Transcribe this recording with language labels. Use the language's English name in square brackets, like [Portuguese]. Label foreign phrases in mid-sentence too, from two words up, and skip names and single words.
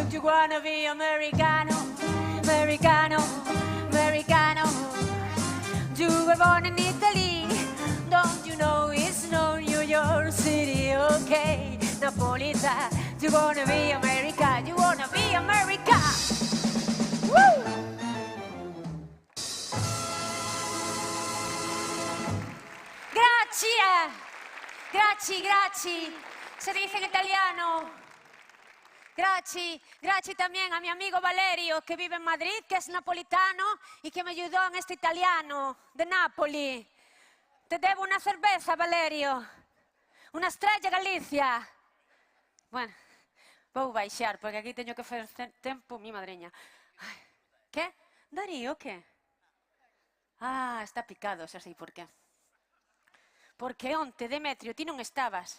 [English] You wanna be Americano, Americano, Americano. You were born in Italy, don't you know it's no New York City, okay? Napolitan, you wanna be America, you wanna be America. Woo! [Italian] Grazie, grazie, [Spanish] se dice en italiano. Grazie también a mi amigo Valerio, que vive en Madrid, que es napolitano y que me ayudó en este italiano de Nápoli. Te debo una cerveza, Valerio. Una estrella Galicia. [Galician] Bueno, vou baixar, porque aquí teño que facer tempo, mi madriña. Ay, que? Darío, que? Ah, está picado, xa sei por qué. Porque onte, Demetrio, ti non estabas.